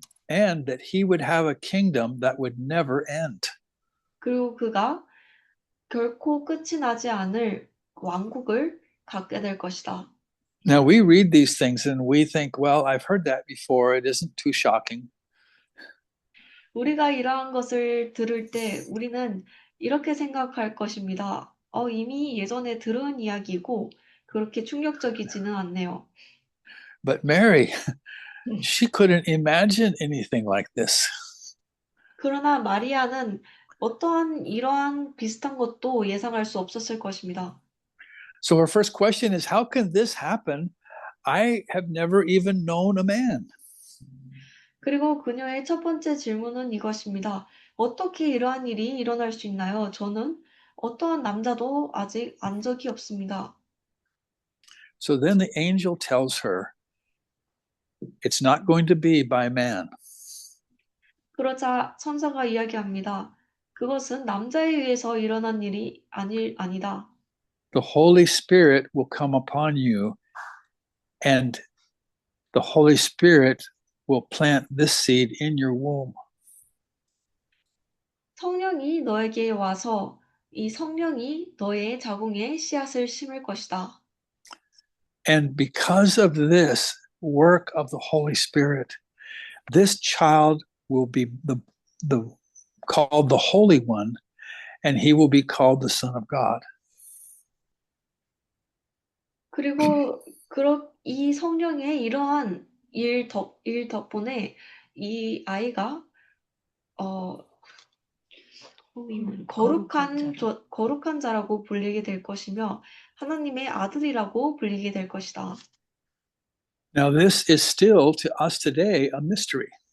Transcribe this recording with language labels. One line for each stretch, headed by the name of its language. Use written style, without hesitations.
English: And that he would have a kingdom that would never end.
Korean: 그리고 그가 결코 끝이 나지 않을 왕국을 갖게 될 것이다.
English: Now we read these things and we think, well, I've heard that before. It isn't too shocking.
Korean: 우리가 이러한 것을 들을 때 우리는 이렇게 생각할 것입니다. 이미 예전에 들은 이야기고 그렇게 충격적이지는 않네요.
English: But Mary, she couldn't imagine anything like this.
Korean: 그러나 마리아는 이러한 비슷한 것도 예상할 수 없었을 것입니다.
English: So her first question is, how can this happen? I have never even known a man.
Korean: 그리고 그녀의 첫 번째 질문은 이것입니다. 어떻게 이러한 일이 일어날 수 있나요? 저는 어떠한 남자도 아직 안 적이 없습니다.
English: So then the angel tells her It's not going to be by man.
Korean: 그러자 천사가 이야기합니다. 그것은 남자에 의해서 일어난 일이 아니다.
English: The Holy Spirit will come upon you, and the Holy Spirit will plant this seed in your womb.
Korean: 성령이 너에게 와서 이 성령이 너의 자궁에 씨앗을 심을 것이다.
English: And because of this work of the Holy Spirit, this child will be called the Holy One, and he will be called the Son of God.
Korean: 그리고 이 성령의 이러한 일 덕분에 이 아이가 거룩한 자라고 불리게 될 것이며 하나님의 아들이라고 불리게 될 것이다.
English: Now, this is still to us today a mystery.